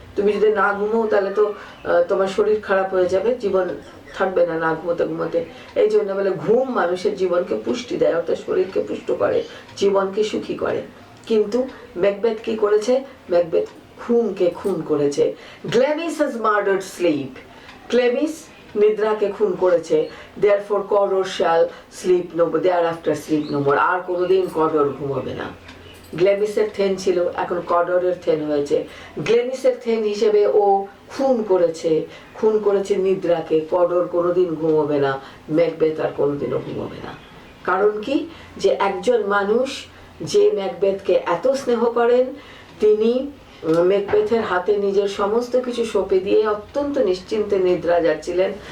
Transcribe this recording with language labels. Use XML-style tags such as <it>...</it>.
<bn>তুমি যদি না ঘুমো তাহলে তো তোমার শরীর খারাপ হয়ে যাবে, জীবন থাকবে না ঘুমোতে ঘুমোতে। এই জন্য বলে ঘুম মানুষের জীবনকে পুষ্টি দেয়, অর্থাৎ শরীরকে পুষ্ট করে, জীবনকে সুখী করে। কিন্তু ম্যাকবেথ কি করেছে? ম্যাকবেথ ঘুমকে খুন করেছে।</bn> <en>Glamis has murdered sleep,</en> <bn>গ্ল্যামিস নিদ্রাকে খুন করেছে।</bn> <en>therefore Cornwall shall sleep no more, thereafter sleep no more,</en> <bn>আর কোনোদিন কর্ডর ঘুমাবে না। গ্ল্যামিসের থেন ছিল, এখন কর্ডরের থেন হয়েছে। গ্ল্যামিসের থেন হিসেবে ও খুন করেছে নিদ্রাকে। কর্ডর কোনোদিন ঘুমাবে না, ম্যাকবেথ আর কোনোদিনও ঘুমাবে না। কারণ কি? যে একজন মানুষ যে ম্যাকবেথকে এত স্নেহ করেন, তিনি ম্যাকবেথের হাতে নিজের সমস্ত কিছু সঁপে দিয়ে অত্যন্ত নিশ্চিন্তে নিদ্রা যাচ্ছিলেন।</bn>